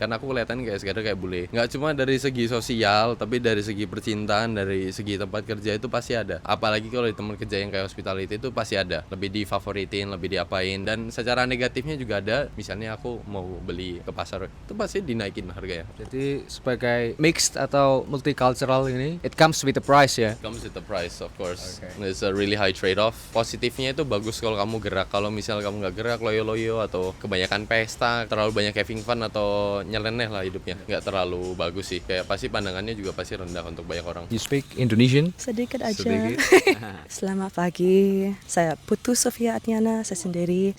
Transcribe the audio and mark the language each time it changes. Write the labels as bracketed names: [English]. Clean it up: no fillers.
[Indonesian] Karena aku kelihatan kayak sekedar kayak bule. Nggak cuma dari segi sosial, tapi dari segi percintaan, dari segi tempat kerja itu pasti ada. Apalagi kalau di tempat kerja yang kayak hospitality itu pasti ada. Lebih difavoritin, lebih diapain. Dan secara negatifnya juga ada. Misalnya aku mau beli ke pasar, itu pasti dinaikin harganya. Jadi sebagai mixed atau multicultural ini, [English] it comes with a price [Indonesian] ya. [English] Comes with the price, of course. Okay. It's a really high trade-off. [Indonesian] Positifnya itu bagus kalau kamu gerak. Kalau misal kamu nggak gerak, loyo-loyo atau kebanyakan pesta, terlalu banyak having fun atau nyeleneh lah hidupnya, nggak terlalu bagus sih. Kayak pasti pandangannya juga pasti rendah untuk banyak orang. [English] You speak Indonesian? [Indonesian] Sedikit aja. Sedikit. Selamat pagi. Saya Putu Sofia Atniana, saya sendiri.